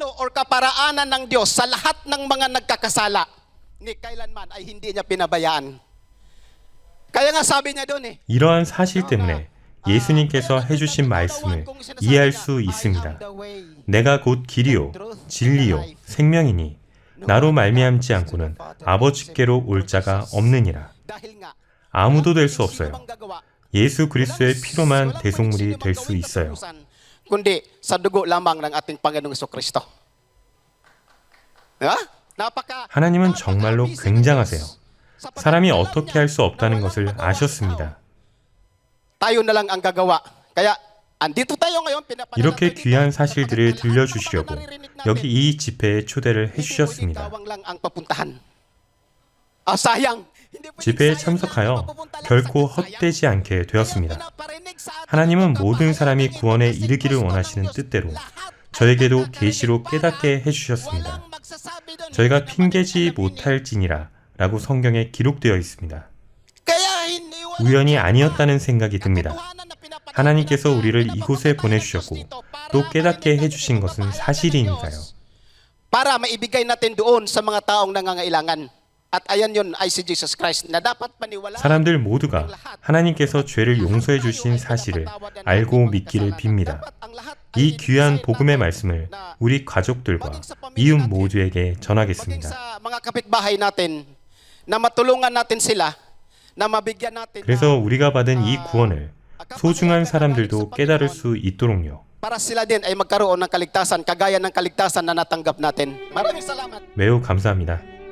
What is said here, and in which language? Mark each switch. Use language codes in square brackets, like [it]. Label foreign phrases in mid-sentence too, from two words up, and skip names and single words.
[ko] 이러한 사실 때문에 예수님께서 해주신 말씀을 이해할 수 있습니다. 내가 곧 길이요 진리요 생명이니 나로 말미암지 않고는 아버지께로 올 자가 없느니라. 아무도 될 수 없어요. 예수 그리스도의 피로만 대속물이 될 수 있어요. [tl] kundi sa dugo lamang ng ating Panginoong Jesucristo. [ko] 하나님은 정말로 굉장하세요. 사람이 어떻게 할 수 없다는 것을 아셨습니다. [tl] Tayo na lang ang gagawa. Kaya andito tayo ngayon. [ko] 이렇게 귀한 사실들을 들려주시려고 여기 이 집회에 초대를 해주셨습니다. 집회에 참석하여 결코 헛되지 않게 되었습니다. 하나님은 모든 사람이 구원에 이르기를 원하시는 뜻대로 저에게도 계시로 깨닫게 해주셨습니다. 저희가 핑계지 못할지니라 라고 성경에 기록되어 있습니다. 우연이 아니었다는 생각이 듭니다. 하나님께서 우리를 이곳에 보내주셨고 또 깨닫게 해주신 것은 사실이니까요. [tl] Para maibigay natin doon sa mga taong nangangailangan. At ayan yun ay si Jesus Christ na dapat paniwalaan. [ko] 사람들 모두가 하나님께서 죄를 용서해 주신 사실을 알고 믿기를 빕니다. 이 귀한 복음의 말씀을 우리 가족들과 이웃 모두에게 전하겠습니다. 그래서 우리가 받은 이 구원을 소중한 사람들도 깨달을 수 있도록요. [tl] Para sila din ay magkaroon ng kaligtasan kagaya ng kaligtasan na natanggap natin. Maraming salamat. [ko] 매우 감사합니다.